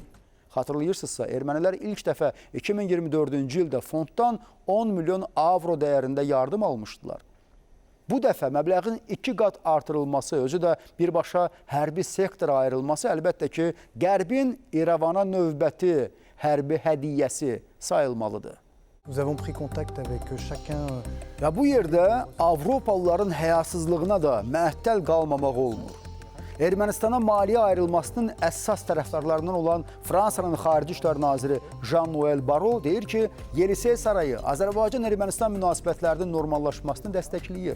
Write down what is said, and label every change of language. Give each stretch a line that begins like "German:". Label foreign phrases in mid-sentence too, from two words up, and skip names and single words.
Azerbaijani: Xatırlayırsınızsa, ermənilər ilk dəfə 2024-cü ildə fonddan 10 milyon avro dəyərində yardım almışdılar. Bu dəfə məbləğin 2 qat artırılması, özü də birbaşa hərbi sektora ayrılması əlbəttə ki, Qərbin İrəvana növbəti hərbi hədiyyəsi sayılmalıdır.
French: Nous avons pris contact avec chacun.
Azerbaijani: Və bu yerdə Avropalıların həyasızlığına da məəttəl qalmamaq olmur. Ermənistana maliyyə ayrılmasının əsas tərəfdarlarından olan Fransanın Xarici İşlər Naziri Jean-Noël Barrot deyir ki, Yelisey sarayı Azərbaycan-Ermənistan münasibətlərinin normallaşmasını dəstəkləyir.